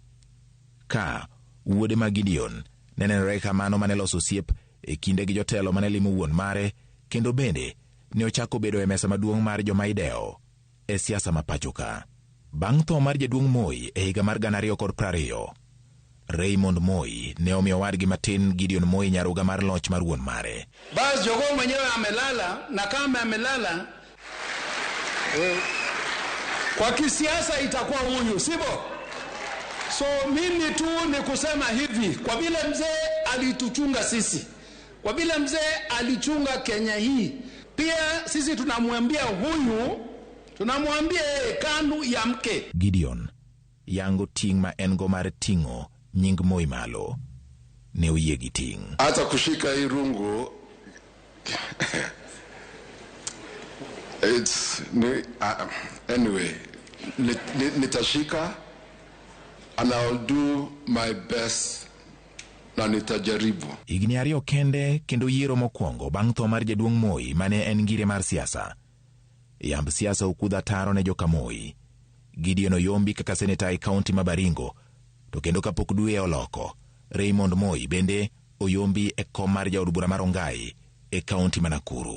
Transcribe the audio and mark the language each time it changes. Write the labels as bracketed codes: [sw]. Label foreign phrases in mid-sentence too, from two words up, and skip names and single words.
[luo] Ka wuode ma Gideon nenenore kamano mane loso osiep e kinde gi jotelo mane limo wuon mare, kendo bende ne ochako bedo e mesa maduong' mar joma idewo e siasa ma pachoka. Bang' tho mar jaduong' Moi e higa mar 2020, Raymond Moi ne omiyo wadgi matin Gideon Moi nyaruga mar loch mar wuon mare. [sw] Basi jogoo mwenyewe amelala, na kama amelala kwa kisiasa itakuwa huyu, sivyo? So mimi tu ni kusema hivi, kwa vile mzee alituchunga sisi, kwa vile mzee alichunga Kenya hii, pia sisi tunamwambia huyu, tunamwambia KANU ya mke. [luo] Gideon yango ting ma engo mar tingo nying Moi malo, ne oyie gi ting. [sw] Hata kushika hii rungu [en] it's anyway, [sw] nitashika [en] and I'll do my best [sw] na nitajaribu. [luo] Higni ariyo kende kendo yiero mokwongo bang' tho mar jaduong' Moi mane en ngire mar siasa. Yamb siasa okudha taro ne joka Moi. Gideon oyombi kaka seneta e kaunti ma Baringo, to kendo kapok dwe oloko, Raymond Moi bende oyombi e kom mar jaod bura mar Ongai e kaunti ma Nakuru.